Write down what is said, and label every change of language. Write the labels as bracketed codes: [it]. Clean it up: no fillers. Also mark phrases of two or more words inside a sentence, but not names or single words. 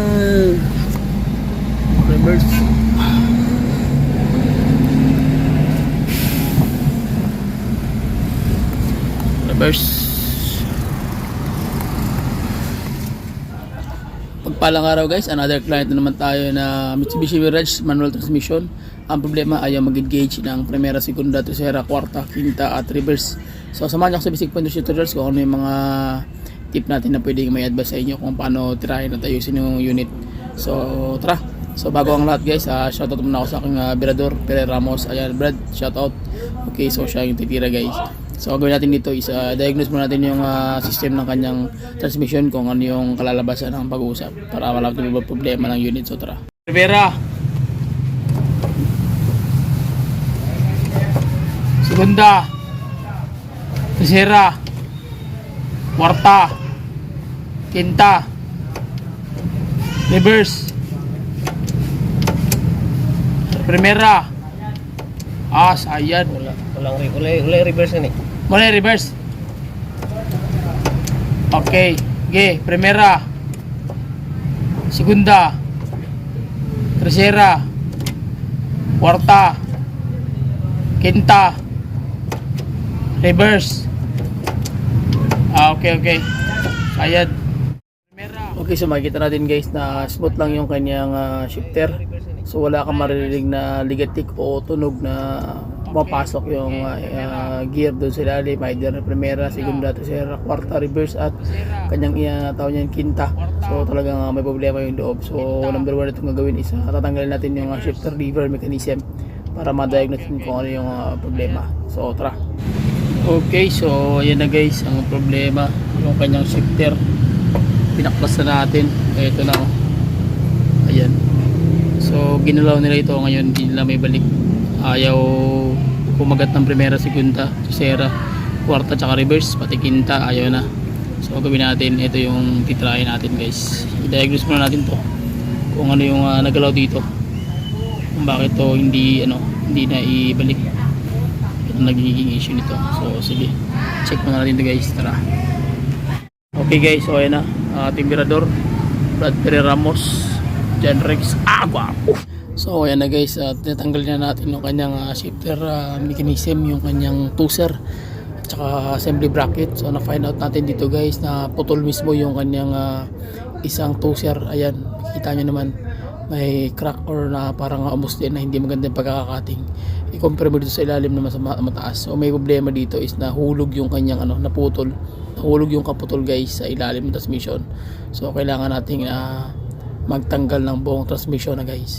[en] Reverse. Reverse. [tl] Pagpalang araw guys, [en] another client [tl] na naman tayo na Mitsubishi Mirage [en] manual transmission. [tl] Ang problema ay mag-engage ng [es] primera, segunda, tercera, kwarta, quinta [tl] at reverse. So samahan niyo ako sa [en] basic point tutorials [tl] kung ano yung mga tip natin na pwedeng may advice sa inyo kung paano tirahin at ayusin yung unit. So tara. So bago ang lahat guys, shoutout muna ako sa aking Birador, Pere Ramos. Ayan Brad, shoutout. Okay, so siya yung titira guys. So ang gawin natin dito [en] is diagnose [tl] muna natin yung system ng kanyang transmission kung ano yung kalalabasan ng pag-uusap para wala kang problema ng unit. So tara. [es] Primera, segunda, tercera, cuarta, quinta, reverse, primera. [tl] Sayad. Wala reverse na eh. Wala reverse. [en] Okay. [es] Okay, primera, segunda, tercera, cuarta, quinta, [en] reverse. [tl] Okay. Sayad. Okay, so makikita natin guys na smooth lang yung kanyang shifter. So wala kang maririnig na ligatik o tunog na mapasok yung gear doon sa ilalim, either na [es] primera, segunda, tercera, [tl] kwarta, reverse at kanyang tawag niyan quinta. So talagang may problema yung loob. So number 1 itong gagawin is tatanggalin natin yung [en] shifter lever mechanism [tl] para ma-diagnose natin kung ano yung problema. So tara. Okay, so ayan na guys ang problema, yung kanyang shifter. Pinaklas na natin. Ito na, oh. Ayan. So ginalaw nila ito ngayon, hindi nila may balik. Ayaw kumagat ng [es] primera, segunda, tercera, [tl] kwarta tsaka reverse, pati quinta ayaw na. So gawin natin, ito yung titrahin natin guys. I-diagnose muna natin to kung ano yung nagalaw dito, kung bakit to hindi na ibalik. Ito nagiging issue nito. So sige, check muna natin to guys. Tara. Okay guys, so ayan na ating Birador, Brad Pere Ramos, John Rex Agua. So ayan na guys, tinatanggal na natin yung kanyang [en] shifter mechanism, [tl] yung kanyang tuser at saka [en] assembly bracket. [tl] So na-find out natin dito guys na putol mismo yung kanyang isang tuser. Ayan, makikita nyo naman may [en] crack or [tl] na parang ubos din na hindi magandang pagkakakating. I-compare mo dito sa ilalim na mataas. So may problema dito is nahulog yung kanyang naputol. Nahulog yung kaputol guys sa ilalim ng transmission. So kailangan nating magtanggal ng buong transmission na guys.